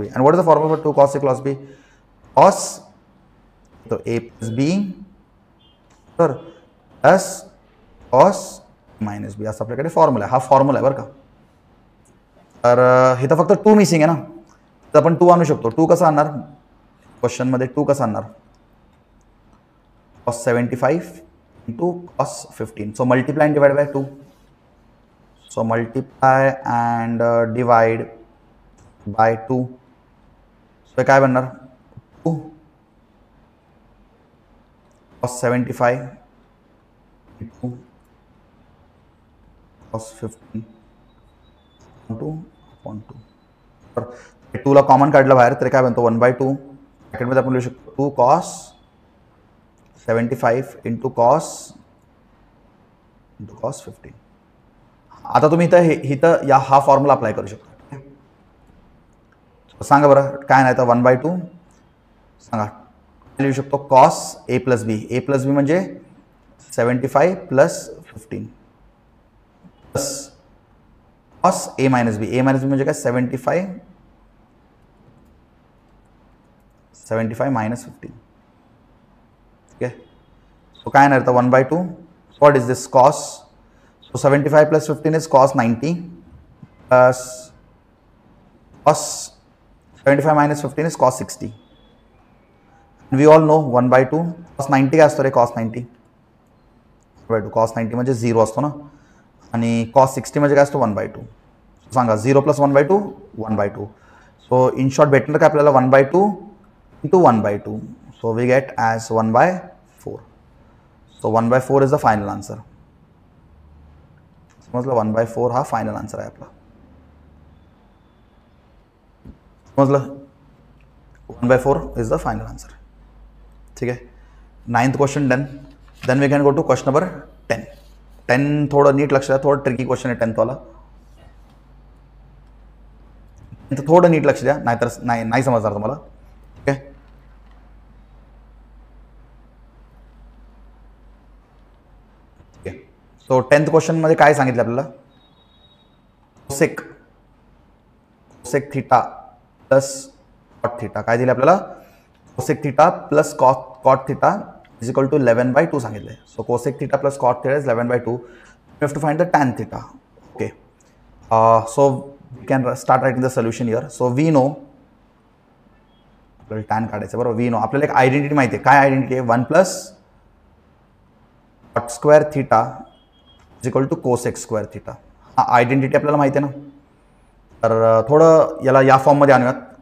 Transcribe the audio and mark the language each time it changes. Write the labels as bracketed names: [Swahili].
[English] and what is the formula for [Marathi] 2 cos a cos b cos तो a plus b तर plus cos minus b असा आपल्याकडे formula आहे. हा formula आहे बरं का. तर हे तर फक्त 2 मिसिंग आहे ना. तर आपण 2 आणू शकतो. 2 कसं आणणार क्वेश्चनमध्ये 2 कसं आणणार cos 75 into cos 15. [English] So multiply and divide by 2. So multiply and divide by 2. [Marathi] So काय बनणार 2 cos 75 into cos 15 2 upon 2. तर 2 ला कॉमन काढलं बाहेर तर काय बनतो 1/2. ब्रॅकेटमध्ये आपण लिहू शकतो 2 cos 75 इंटू कॉस 15. आता तुम्ही इथं या हा फॉर्म्युला अप्लाय करू शकता. सांगा बरं काय नाही तर 1/2 सांगा लिहू शकतो कॉस a प्लस बी म्हणजे 75 plus 15 plus cos a minus बी म्हणजे काय 75 मायनस 15. ठीक आहे. सो काय नाही तर 1/2 [English] What is this? Cos. So 75 plus 15 is cos 90 plus cos 75 minus 15 is cos 60. We all know 1 by 2 cos 90 [Marathi] काय असतो रे? [English] cos 90 by 2. [Marathi] cos 90 म्हणजे 0 असतो ना, आणि cos 60 म्हणजे काय असतो? 1 by 2. सांगा 0 plus 1 by 2 1 by 2. [English] So in short [Marathi] भेटणार काय आपल्याला? [English] 1 by 2 into 1 by 2. So we get as 1 by 4. So 1 by 4 is the final answer. [Marathi] समजलं? 1 by 4 हा फायनल आन्सर आहे आपला. समजलं? [English] 1 by 4 is the final answer. [Marathi] ठीक आहे. [English] 9th question done. Then we can go to question number 10. [Marathi] 10 थोडं नीट लक्ष द्या, थोडं ट्रिकी क्वेश्चन आहे 10th वाला. थोडं नीट लक्ष द्या, नाहीतर नाही समजणार तुम्हाला. ठीक आहे. सो 10th क्वेश्चन मध्ये काय सांगितलं आपल्याला? Cosec theta plus cot theta काय दिले आपल्याला? Cosec theta plus cot theta is equal to 11/2 सांगितले. So cosec theta plus cot theta is 11/2. [English] You have to find the tan theta. Okay. So we can start writing the solution here. So we know [Marathi] आपल्याला tan काढायचं बरोबर. [English] We know [Marathi] आपल्याला एक identity माहिती आहे. काय identity आहे? 1 plus cot square theta is equal to cosec square theta. हा आयडेंटिटी आपल्याला माहिती आहे ना. तर थोडं याला या फॉर्ममध्ये आणूयात.